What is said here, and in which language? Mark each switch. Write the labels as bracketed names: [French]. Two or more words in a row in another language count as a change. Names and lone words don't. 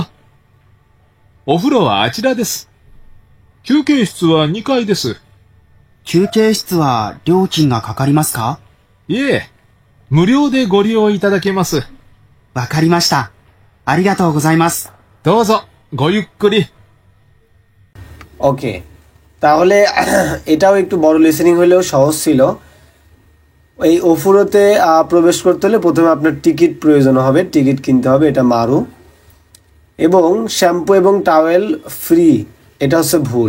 [Japanese] お風呂はあちらです。休憩室は2階です。休憩室は料金がかかりますか？いえ、無料でご利用いただけます。わかりました。ありがとうございます。どうぞ、ごゆっくり。 [Bangla] ওকে, তাহলে এটাও একটু বড় লিসেনিং হলেও সহজ ছিল। এই ওফুরোতে প্রবেশ করতে হলে প্রথমে আপনার টিকিট প্রয়োজন হবে, টিকিট কিনতে হবে, এটা মারু। এবং শ্যাম্পু এবং টাওয়েল ফ্রি, এটা হচ্ছে ভুল।